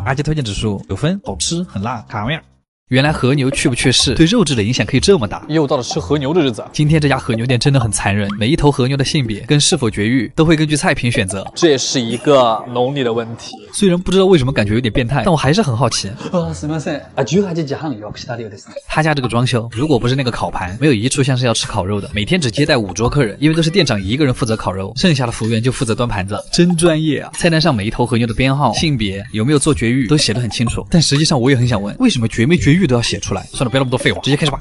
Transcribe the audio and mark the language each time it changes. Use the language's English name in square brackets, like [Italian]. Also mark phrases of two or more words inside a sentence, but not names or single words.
[Chinese] 阿杰推荐指数9分，好吃，很辣，卡味儿。原来和牛去不去世对肉质的影响可以这么大，又到了吃和牛的日子。今天这家和牛店真的很残忍，每一头和牛的性别跟是否绝育都会根据菜品选择，这也是一个农历的问题。虽然不知道为什么感觉有点变态，但我还是很好奇。 [Japanese] すみません。18時半予約したようですね。 [Chinese] 他家这个装修，如果不是那个烤盘，没有一处像是要吃烤肉的。每天只接待5桌客人，因为都是店长一个人负责烤肉，剩下的服务员就负责端盘子，真专业啊！菜单上每一头和牛的编号、性别、有没有做绝育都写得很清楚。但实际上我也很想问，为什么绝没绝育都要写出来？算了，不要那么多废话，直接开始吧。